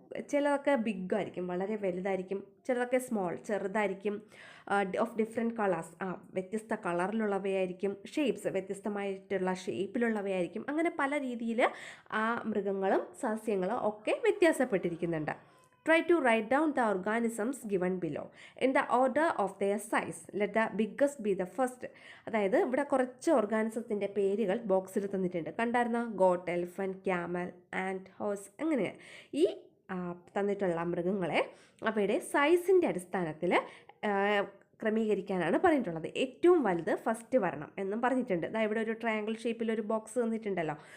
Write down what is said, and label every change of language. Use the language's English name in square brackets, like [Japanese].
[Malayalam] ചിലതൊക്കെ ബിഗ് ആയിരിക്കും, വളരെ വലുതായിരിക്കും. ചിലതൊക്കെ സ്മോൾ, ചെറുതായിരിക്കും. [English] of different colours, [Malayalam] വ്യത്യസ്ത കളറിലുള്ളവയായിരിക്കും. ഷേപ്സ്, വ്യത്യസ്തമായിട്ടുള്ള ഷേപ്പിലുള്ളവയായിരിക്കും. അങ്ങനെ പല രീതിയിൽ ആ മൃഗങ്ങളും സസ്യങ്ങളും ഒക്കെ വ്യത്യാസപ്പെട്ടിരിക്കുന്നുണ്ട്. [English] Try to write down the organisms given below in the order of their size. Let the biggest be the first. [Malayalam] അതായത് ഇവിടെ കുറച്ച് ഓർഗാനിസത്തിൻ്റെ പേരുകൾ ബോക്സിൽ തന്നിട്ടുണ്ട്. കണ്ടായിരുന്ന got, elephant, camel, and horse. അങ്ങനെ ഈ തന്നിട്ടുള്ള മൃഗങ്ങളെ അവയുടെ സൈസിൻ്റെ അടിസ്ഥാനത്തിൽ ക്രമീകരിക്കാനാണ് പറഞ്ഞിട്ടുള്ളത്. ഏറ്റവും വലുത് ഫസ്റ്റ് വരണം എന്നും പറഞ്ഞിട്ടുണ്ട്. അതായത് ഇവിടെ ഒരു ട്രയാങ്കിൾ ഷേപ്പിൽ ഒരു ബോക്സ് തന്നിട്ടുണ്ടല്ലോ.